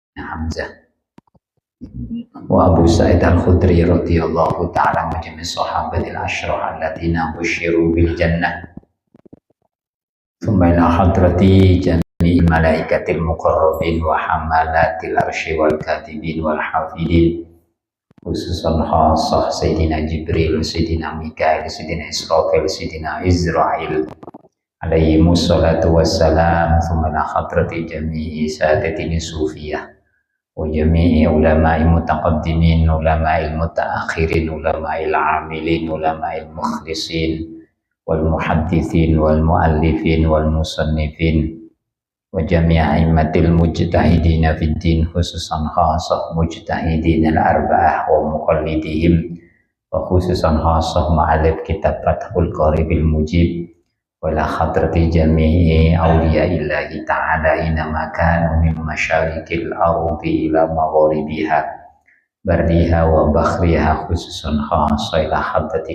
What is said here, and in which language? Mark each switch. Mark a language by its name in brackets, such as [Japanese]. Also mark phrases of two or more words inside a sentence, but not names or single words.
[Arabic] حمزة وأبو سعيد الخدري رضي الله تعالى من جميع الصحابة العشرة الذين بشروا بالجنة ثم إلى حضرة جميع الملائكة المقربين وحملة العرش والكاتبين والحافظين خصوصا خاصة سيدنا جبريل سيدنا ميكائيل سيدنا إسرافيل سيدنا عزرائيل عليهم الصلاة والسلام ثم إلى حضرة جميع ساداتنا الصوفية وجميع علماء المتقدمين علماء المتأخرين علماء العاملين علماء المخلصين والمحدثين والمؤلفين والمصنفين وجميع أئمة المجتهدين في الدين خصوصا خاصة المجتهدين الأربعة ومقلديهم وخصوصا خاصة مؤلف كتاب فتح القريب المجيب وإلى حضرة جميع أولياء الله تعالى أينما كانوا من مشارق الأرض إلى مغاربها برها وبحرها خصوصا خاصة إلى حضرة